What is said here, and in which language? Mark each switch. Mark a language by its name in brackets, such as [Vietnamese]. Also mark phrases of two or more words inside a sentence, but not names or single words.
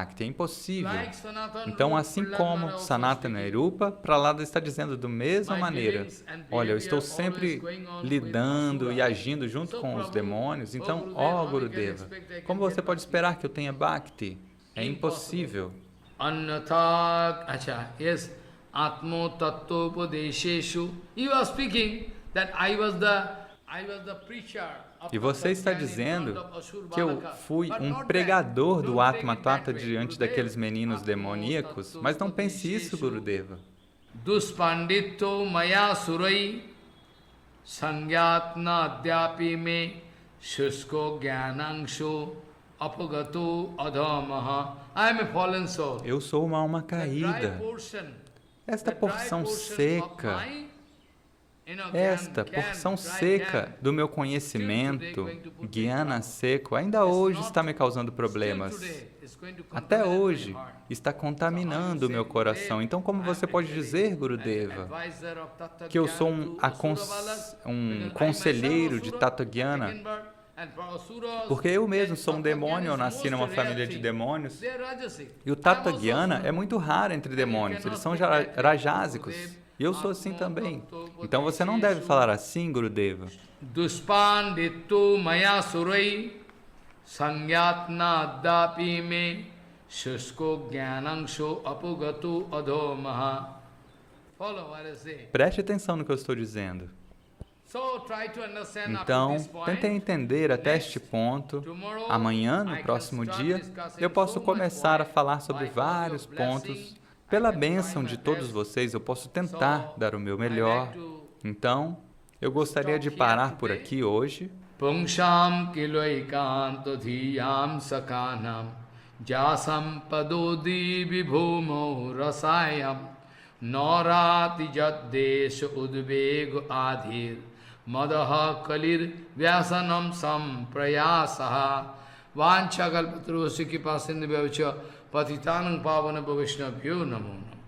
[Portuguese] É impossível. Então, assim como Sanatana Rupa, Prahlada está dizendo da mesma maneira. Olha, eu estou sempre lidando e agindo junto com os demônios. Então, ó Gurudeva, como você pode esperar que eu tenha Bhakti? É impossível. [Sanskrit] Yes, Atmo Tattvopadesheshu. [English] You are speaking that I was the preacher. [Portuguese] E você está dizendo que eu fui um pregador do [Sanskrit] आत्म तत्त्व [Portuguese] diante daqueles meninos demoníacos, mas não pense isso, Gurudeva. [Sanskrit] Duspandito maya surai sangyatna adyapi me shusko gyanangshu apagato adhamaha. [English] I am a fallen soul. [Portuguese] Eu sou uma alma caída. Esta porção seca do meu conhecimento, Jnana seco, ainda hoje está me causando problemas. Até hoje está contaminando o meu coração. Então, como você pode dizer, Gurudeva, que eu sou um conselheiro de [Sanskrit] तत्त्व ज्ञान? [Portuguese] Porque eu mesmo sou um demônio, eu nasci numa família de demônios. E o [Sanskrit] तत्त्व ज्ञान [Portuguese] é muito raro entre demônios, eles são rajásicos. E eu sou assim também. Então você não deve falar assim, Gurudeva. [Sanskrit] Duspandito maya surai sangyatna dapi me shusko gyanangsho apogatu adhomaha. [Portuguese] Preste atenção no que eu estou dizendo. Então, tente entender até este ponto. Amanhã, no próximo dia, eu posso começar a falar sobre vários pontos. Pela bênção de todos vocês, eu posso tentar dar o meu melhor. Então, eu gostaria de parar por aqui hoje. [Sanskrit] Pungsham kiloikanto dhiyam sakanam jasam padodi vibhumo rasayam norati jaddesh udvego adhir madaha kalir vyasanam samprayasaha vanchakalpatrusi kipasindhibhavcha patitanam pavana bhavishnabhyo namo.